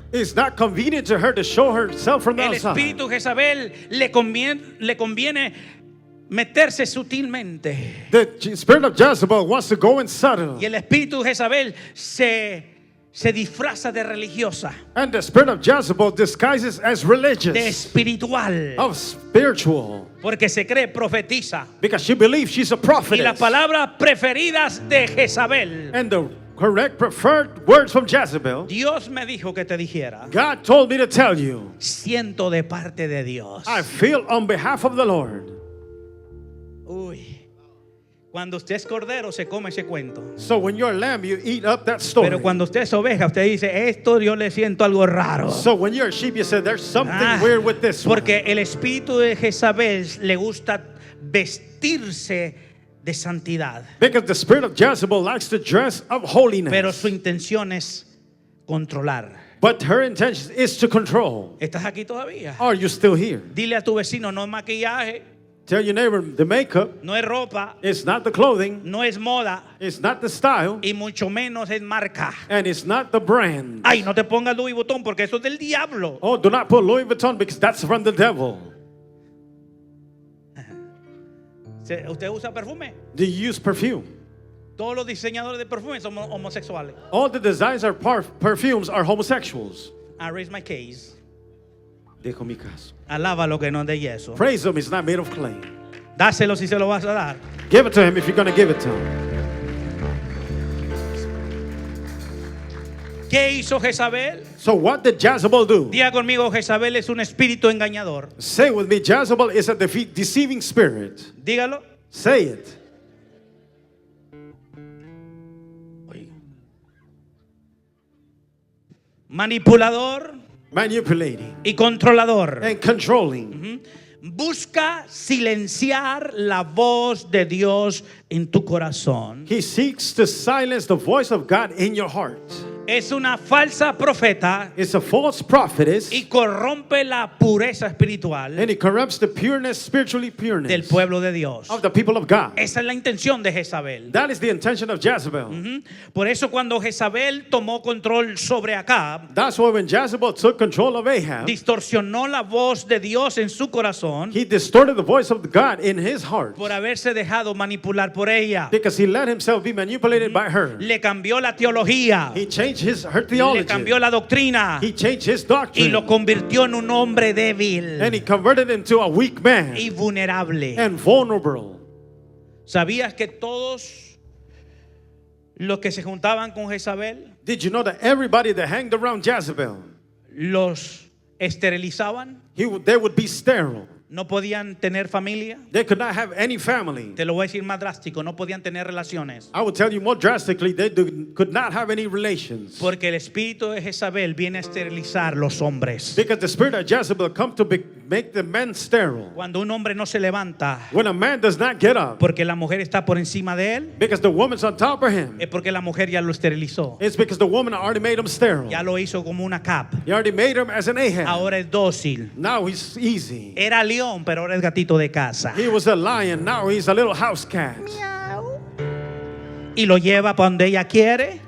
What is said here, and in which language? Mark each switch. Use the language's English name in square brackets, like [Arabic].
[English] it's not convenient to her to show herself from the [Spanish] El [English] outside. [Spanish] espíritu Jezabel le conviene meterse sutilmente. [English] The spirit of Jezebel wants to go in subtle. [Spanish] Y el espíritu Jezabel se disfraza de religiosa, [English] And the spirit of Jezebel disguises as [Spanish] de [English] religious, [Spanish] espiritual, [English] of spiritual, [Spanish] porque se cree profetiza. [English] because she believes she's a [Spanish] Y [English] prophetess. [Spanish] las palabras preferidas de Jezabel, [English] And the correct preferred words from Jezebel, [Spanish] Dios me dijo que te dijera, [English] God told me to tell you, [Spanish] siento de parte de Dios. [English] I feel on behalf of the Lord. [Spanish] Uy, cuando usted es cordero se come ese cuento. [English] So when you're a lamb, you eat up that story. [Spanish] Pero cuando usted es oveja, usted dice, esto yo le siento algo raro. [English] So when you're a sheep, you say there's something Ah, weird with this one. [Spanish] porque el espíritu de Jezabel le gusta vestirse de santidad, [English] Because the spirit of Jezebel likes to dress of holiness. [Spanish] pero su intención es controlar. [English] But her intention is to control. [Spanish] ¿Estás aquí todavía? [English] Are you still here? [Spanish] Dile a tu vecino, no es maquillaje, [English] Tell your neighbor, the makeup [Spanish] no es ropa, [English] is not the clothing, [Spanish] no es moda [English] it's not the style, [Spanish] y mucho menos es marca. [English] and it's not the brand. [Spanish] Ay, no te pongas Louis Vuitton porque eso es del diablo. [English] Oh, do not put Louis Vuitton because that's from the devil. [Spanish] ¿Usted usa perfume? [English] Do you use perfume? [Spanish] Todos los diseñadores de perfume son homosexuales. [English] All the designs are perfumes are homosexuals. I raise my case. [Spanish] Dejo mi caso. Alaba lo que no es de yeso. [English] Praise him, it's not made of clay. [Spanish] Dáselo si se lo vas a dar. [English] Give it to him if you're going to give it to him. [Spanish] ¿Qué hizo Jezabel? [English] So what did Jezebel do? [Spanish] Diga conmigo, Jezabel es un espíritu engañador. [English] Say with me, Jezebel is a deceiving spirit. [Spanish] Dígalo. [English] Say it. [Spanish] Manipulador [English] Manipulating [Spanish] y controlador. [English] and controlling. [Spanish] Busca silenciar la voz de Dios en tu corazón. [English] He seeks to silence the voice of God in your heart. [Spanish] Es una falsa profeta [English] It's a false prophetess, [Spanish] y corrompe la pureza espiritual [English] and it corrupts the pureness, spiritually [Spanish] del [English] pureness [Spanish] pueblo de Dios. [English] of the people of God. [Spanish] Esa es la intención de Jezabel. [English] That is the intention of Jezebel. [Spanish] Por eso cuando Jezabel tomó control sobre Acab, [English] That's why when Jezebel took control of Ahab, [Spanish] distorsionó la voz de Dios en su corazón [English] he distorted the voice of God in his heart [Spanish] por haberse dejado manipular por ella. [English] because he let himself be manipulated by her. [Spanish] Le cambió la teología, [English] He changed her [Spanish] le [English] theology. [Spanish] cambió la doctrina [English] He changed his [Spanish] y [English] doctrine. [Spanish] lo convirtió en un hombre débil [English] And he converted into a weak man [Spanish] y vulnerable. [English] and vulnerable. [Spanish] ¿Sabías que todos los que se juntaban con Jezabel [English] Did you know that everybody that hanged around Jezebel, [Spanish] los esterilizaban? [English] they would be sterile. [Spanish] No podían tener familia. [English] They could not have any family. [Spanish] Te lo voy a decir más drástico, no podían tener relaciones. [English] I would tell you more drastically, they could not have any relations. [Spanish] Porque el espíritu de Jezabel viene a esterilizar los hombres. [English] Because the spirit of Jezebel come to make the men sterile. [Spanish] Cuando un hombre no se levanta [English] When a man does not get up, [Spanish] porque la mujer está por encima de él, [English] because the woman's on top of him, [Spanish] es porque la mujer ya lo esterilizó. [English] it's because the woman already made him sterile. [Spanish] Ya lo hizo como una cap. [English] He already made him as an Ahab. [Spanish] Ahora es dócil. [English] Now he's easy. [Spanish] Era león, pero ahora es gatito de casa. [English] He was a lion, now he's a little house cat. [Spanish] Y lo lleva para donde ella quiere.